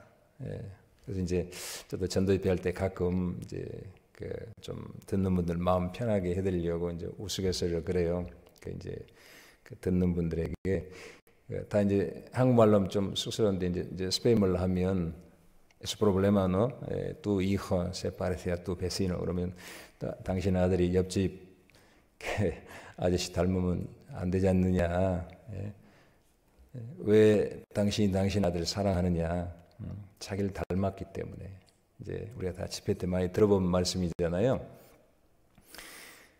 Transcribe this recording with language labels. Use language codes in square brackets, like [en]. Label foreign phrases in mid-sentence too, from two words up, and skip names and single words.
[ko] 그래서 이제 저도 전도협회 할 때 가끔 이제 그 좀 듣는 분들 마음 편하게 해드리려고 이제 우스갯소리로 그래요. 그 이제 그 듣는 분들에게 다 이제 한국말로 하면 좀 쑥스러운데 이제 스페인말로 하면 [es] es problema no tu hijo se parece a tu vecino [ko] 그러면 당신 아들이 옆집 아저씨 닮으면 안 되지 않느냐? 왜 당신이 당신 아들을 사랑하느냐? 자기를 닮았기 때문에. 이제 우리가 다 집회 때 많이 들어본 말씀이잖아요.